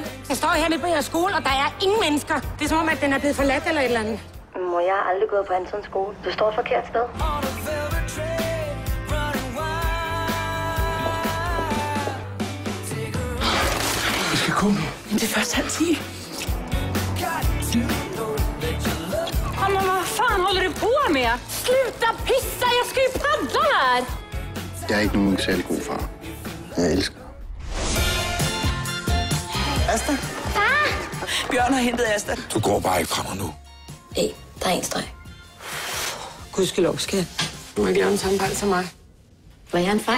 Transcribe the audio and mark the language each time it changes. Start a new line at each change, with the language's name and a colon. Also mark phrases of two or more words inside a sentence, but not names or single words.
Danish: Jeg står her midt på jeres skole, og der er ingen mennesker. Det er som om, at den er blevet forladt eller et eller andet. Mor, jeg har aldrig gået på Antons skole. Du står et forkert sted. Vi skal komme. Men det er først 9:30.
Swedish: Mamma, vad fan håller du på med? Sluta pissa, jag ska ju paddla här!
Danish: Jeg er ikke nogen særlig god far. Jeg elsker dig. Asta? Far! Bjørn har hentet Asta. Du går bare ikke fra mig nu. Hey, der er en streg. Gudskelov, skat. Du må ikke lave en samme fejl som mig. Var jeg en fejl?